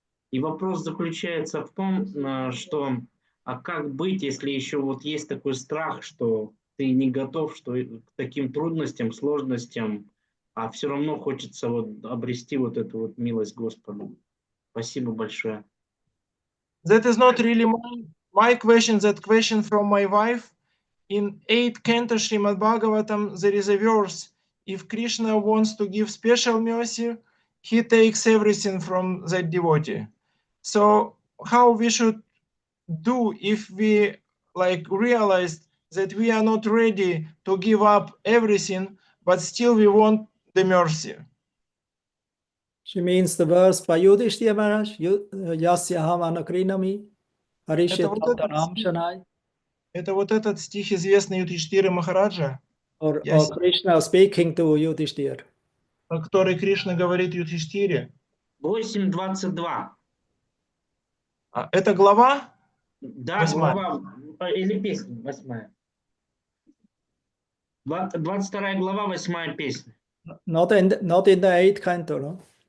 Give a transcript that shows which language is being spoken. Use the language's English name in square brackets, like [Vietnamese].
[Russian] И вопрос заключается в том, что а как быть, если еще вот есть такой страх, что ты не готов, что к таким трудностям, сложностям, а все равно хочется вот обрести вот эту вот милость Господа. Спасибо большое. [English] That is not really my question, that question from my wife. In 8th canto Srimad Bhagavatam, there is a verse, if Krishna wants to give special mercy, he takes everything from that devotee. So how we should do if we like realize that we are not ready to give up everything, but still we want the mercy? She means the verse by Yudhishthira Maharaj, [Sanskrit] Yasyaham Anagrinami, Harishya Tattaram Shanai. [Russian] Это вот этот стих, известный Юдхиштире Махараджа, [English] Or Krishna speaking to Yudhishthira. [Russian] который Кришна говорит Юдхиштире. 8.22. Это глава? Да, 8. глава, или песня, 8. 22 глава, 8 песня. [English] Not in the 8th canto, no?